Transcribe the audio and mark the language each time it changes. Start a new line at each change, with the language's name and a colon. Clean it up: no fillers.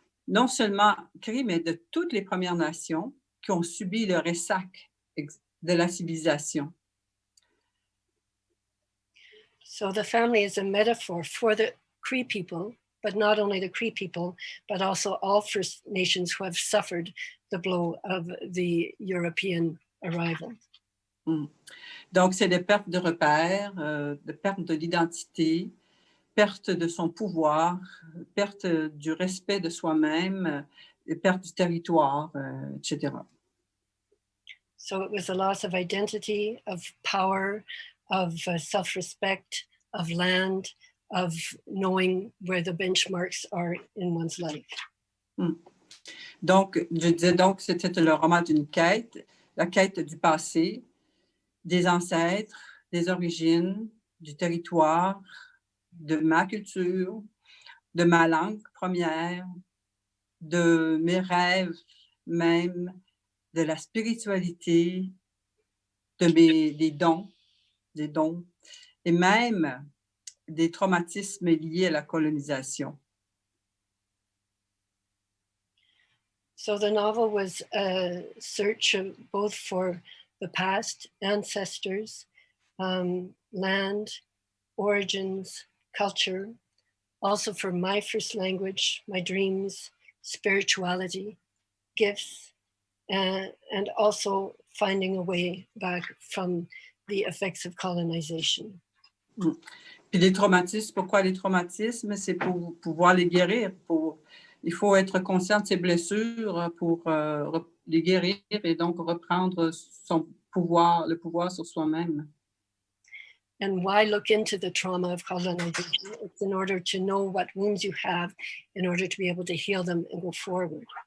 French: Non seulement Cri, mais de toutes les Premières Nations qui ont subi le ressac de la civilisation.
English: So the family is a metaphor for the Cree people, but not only the Cree people, but also all First Nations who have suffered the blow of the European arrival.
French: Donc, c'est des pertes de repères, de perte de l'identité, perte de son pouvoir, perte du respect de soi-même, perte du territoire, etc.
English: So it was a loss of identity, of power, of self-respect, of land, of knowing where the benchmarks are in one's life.
French: Donc, je disais donc, c'était le roman d'une quête, la quête du passé, des ancêtres, des origines, du territoire, de ma culture, de ma langue première, de mes rêves même, de la spiritualité, des dons, et même des traumatismes liés à la colonisation.
English: So the novel was a search both for the past, ancestors, land, origins, culture, also for my first language, my dreams, spirituality, gifts, and also finding a way back from the effects of colonization.
French: Puis les traumatismes, pourquoi les traumatismes? C'est pour pouvoir les guérir. Il faut être conscient de ses blessures pour les guérir et donc reprendre le pouvoir sur soi-même.
English: And why look into the trauma of colonization? It's in order to know what wounds you have in order to be able to heal them and go forward.